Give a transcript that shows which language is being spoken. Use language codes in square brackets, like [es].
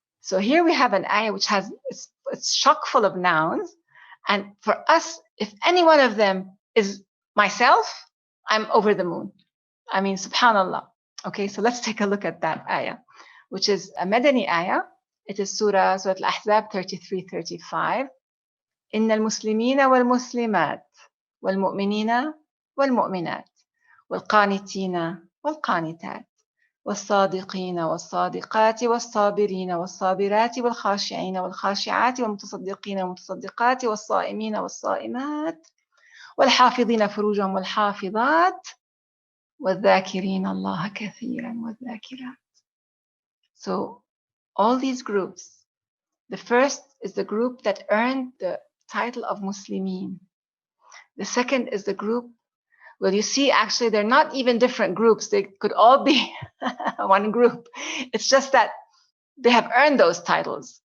[en] So here we have an ayah which has, it's chock full of nouns. And for us, if any one of them is myself, I'm over the moon. I mean, subhanallah. Okay, so let's take a look at that ayah, which is a Madani ayah. It is Surah Al-Ahzab 33-35. [ar] إن المسلمين والمسلمات والمؤمنين والمؤمنات والقانتين والقانتات والصادقين والصادقات والصابرين والصابرات والخاشعين والخاشعات والمتصدقين والمتصدقات والصائمين والصائمات والحافظين فروجهم والحافظات والذاكرين الله كثيرا والذاكرات. [en] So all these groups, the first is the group that earned the title of Muslimin. The second is the group, well, you see, actually, they're not even different groups. They could all be one group. It's just that they have earned those titles.